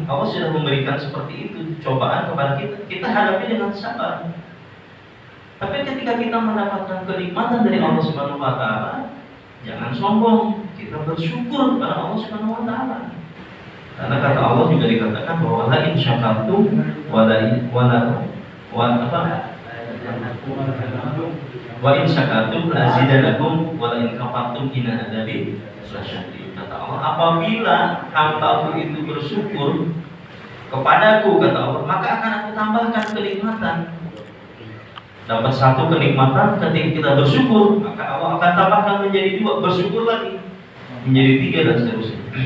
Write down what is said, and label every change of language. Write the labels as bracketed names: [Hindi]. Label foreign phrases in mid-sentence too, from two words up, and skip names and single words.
[Indonesian] Allah sudah memberikan seperti itu cobaan kepada kita hadapi dengan sabar. Tapi ketika kita mendapatkan kenikmatan dari Allah [Arabic] سبحانه وتعالى, [Indonesian] jangan sombong, kita bersyukur kepada Allah [Arabic] سبحانه وتعالى. [Indonesian] Karena kata Allah juga dikatakan bahwa [Arabic] لئن شكرتم وإن شكرتم لأزيدنكم ولئن كفرتم إن عذابي لشديد. [Indonesian] Kata Allah, apabila hambaku itu bersyukur kepadaku, kata Allah, maka akan aku tambahkan kenikmatan. Dapat satu kenikmatan ketika kita bersyukur, maka Allah akan tambahkan menjadi dua, bersyukur lagi menjadi tiga dan seterusnya.